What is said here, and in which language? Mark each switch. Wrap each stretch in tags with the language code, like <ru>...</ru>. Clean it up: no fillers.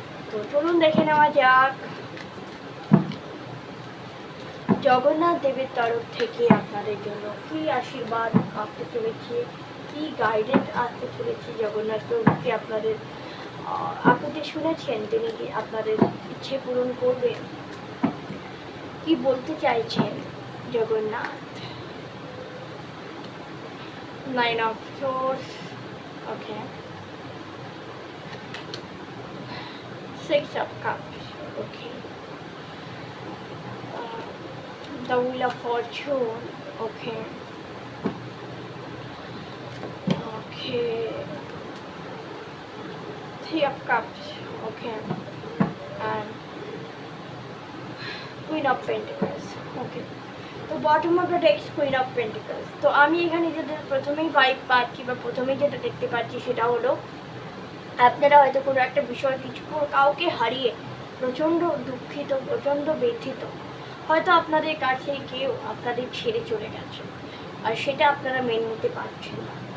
<bn>তো চলুন দেখে নেওয়া যাক জগন্নাথ দেবের তরফ থেকে আপনাদের জন্য কী আশীর্বাদ আসতে চলেছে, কী গাইডেন্স আসতে চলেছে। জগন্নাথ প্রভুকে আপনাদের আপনি শুনেছেন তিনি কি আপনাদের ইচ্ছে পূরণ করবেন, কি বলতে চাইছেন Jagannath.</bn> <en>9 of Swords, okay, 6 of Cups, okay, the Wheel of Fortune, okay, okay, 3 of Cups, okay, and Queen of Pentacles, okay.</en> <bn>তো</bn> <en>bottom of the deck</en> <bn>queen of pentacles. তো আমি এখানে যেটা প্রথমেই ভাইব পাচ্ছি বা প্রথমেই যেটা দেখতে পাচ্ছি সেটা হলো আপনারা হয়তো কোনো একটা বিষয় কিছু কাউকে হারিয়ে প্রচণ্ড দুঃখিত, প্রচণ্ড ব্যথিত। হয়তো আপনাদের কাছে কেউ আপনাদের ছেড়ে চলে গেছে, আর সেটা আপনারা মেনে নিতে পারছেন না।</bn>